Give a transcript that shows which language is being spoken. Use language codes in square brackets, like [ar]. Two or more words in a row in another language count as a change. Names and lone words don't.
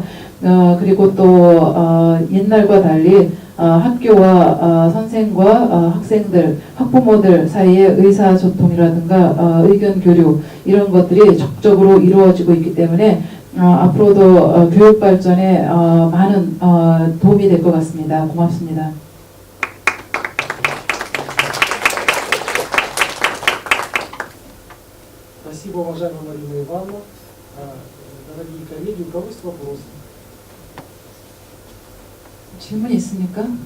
[ko] 그리고 또 옛날과 달리 학교와 선생과 학생들, 학부모들 사이의 의사소통이라든가 의견 교류 이런 것들이 적극적으로 이루어지고 있기 때문에 앞으로도 교육 발전에 많은 도움이 될 것 같습니다. 고맙습니다. [ru] Спасибо, уважаемая Марина Ивановна. Дорогие коллеги, у кого есть вопросы? [ko] 질문 있습니까?